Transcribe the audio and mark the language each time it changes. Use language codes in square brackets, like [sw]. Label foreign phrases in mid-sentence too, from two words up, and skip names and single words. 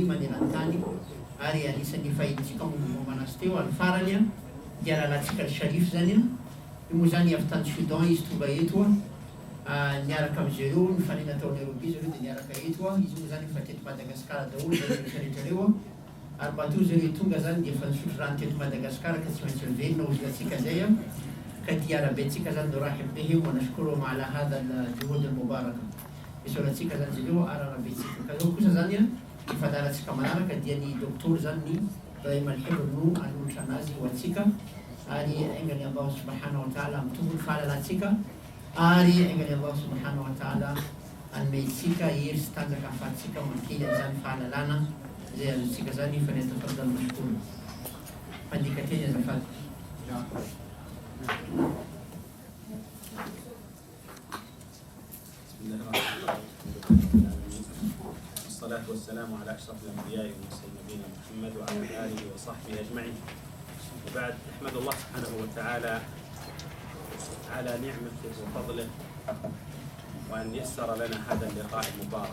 [mg] maneran-tany ary anisany fahiditsika momanazy teo ary farany dia lalatsika Sharif zany io moa zany avy tany Soudan izy tonga eto niaraka amin'zareo nifanena nataony Nairobi zareo dia niaraka eto izy moa zany efa teto Madagasikara daholo rehetrarehetrareo ary bato zareo tonga zany dia efa nisotro rano teto Madagasikara ka tsy maintsy mivelona ozinantsika zay ka dia arabentsika zany [ar] نرحب بهم ونشكرهم على هذه الجهود المباركة [mg] isorantsika zany zareo ary arabentsika ka zao kosa zany ifadaratsika manaraka dia ny doktor zany ny Ibrahim Al-Hibr no anolotra anazy ho antsika ary aingany [ar] الله سبحانه وتعالى [mg] mitombo fahalalantsika ary aingany [ar] الله سبحانه وتعالى [mg] anomentsika hery sy tanjaka ahafahantsika makely an'izany fahalalana zay azontsika zany [ar] فليتفضل مشكورا. [mg] Pandika teny azafady. [ar] والصلاة والسلام على أشرف الأنبياء والمرسلين نبينا محمد وعلى آله وصحبه أجمعين. وبعد أحمد الله سبحانه وتعالى على نعمته وفضله وأن يسر لنا هذا اللقاء المبارك.